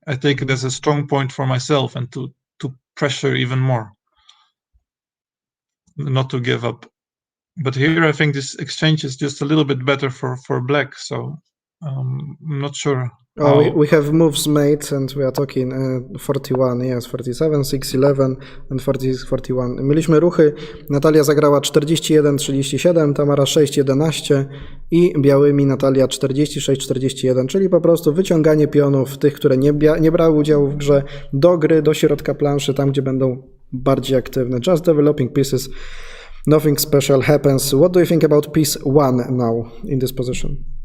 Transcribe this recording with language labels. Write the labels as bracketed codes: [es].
[en] I take it as a strong point for myself and to pressure even more, not to give up. But here I think this exchange is just a little bit better for black, so I'm not sure. We have moves made and we are talking 41, yes, 47, 6, 11 and 40, 41. [pl] Mieliśmy ruchy, Natalia zagrała 41, 37, Tamara 6, 11 i białymi Natalia 46, 41, czyli po prostu wyciąganie pionów tych, które nie brały udziału w grze, do gry, do środka planszy, tam gdzie będą bardziej aktywne. [en] Just developing pieces, nothing special happens. What do you think about piece 1 now in this position?